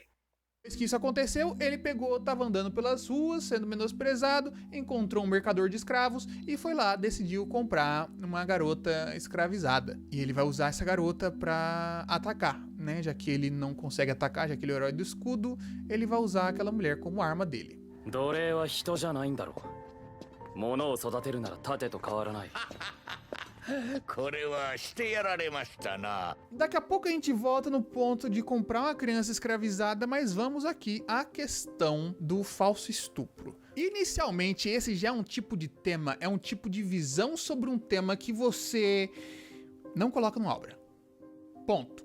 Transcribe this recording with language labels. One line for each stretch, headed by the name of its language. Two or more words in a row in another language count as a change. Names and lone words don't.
Portuguese: Depois que isso aconteceu, ele pegou, tava andando pelas ruas, sendo menosprezado, encontrou um mercador de escravos e foi lá, decidiu comprar uma garota escravizada. E ele vai usar essa garota pra atacar, né? Já que ele não consegue atacar, já que ele é o herói do escudo, ele vai usar aquela mulher como arma dele.
Japanese: 奴隷は人じゃないんだろう。物を育てるなら盾と変わらない。これはしてやられましたな。
Portuguese: Daqui a pouco a gente volta no ponto de comprar uma criança escravizada, mas vamos aqui à questão do falso estupro. Inicialmente, esse já é um tipo de tema, é um tipo de visão sobre um tema que você não coloca numa obra. Ponto.